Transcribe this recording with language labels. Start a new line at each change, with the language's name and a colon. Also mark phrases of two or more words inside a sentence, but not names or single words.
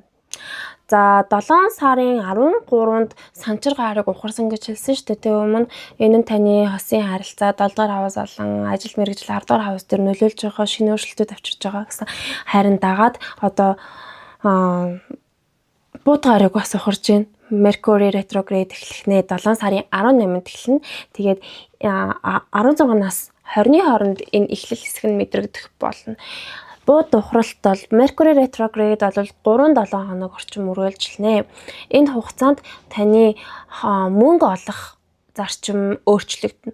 Mongolian: За 7 сарын 13-нд санчир гараг ухарсан гэж хэлсэн шүү дээ. Тэ өмнө энэ нь таны хосын харилцаа 7-р хавс болон ажил мэргэжил 10-р хавс дээр нөлөөлж байгаа шинэ өөрчлөлтүүд авчирж байгаа гэсэн. Харин дагаад одоо бууд гараг бас ухарж байна.
English: Mercury retrograde
Mongolian: эхлэх нэ 7 сарын 18-нд эхэлнэ. Тэгээд 16-наас 20-ны хооронд энэ эхлэл хэсэг нь мэдрэгдэх болно. Бууд ухралт бол
English: Mercury retrograde
Mongolian: бол 3-7 хоног орчим үргэлжилнэ. Энэ хугацаанд таны мөнгө олох зарчим өөрчлөгдөнө.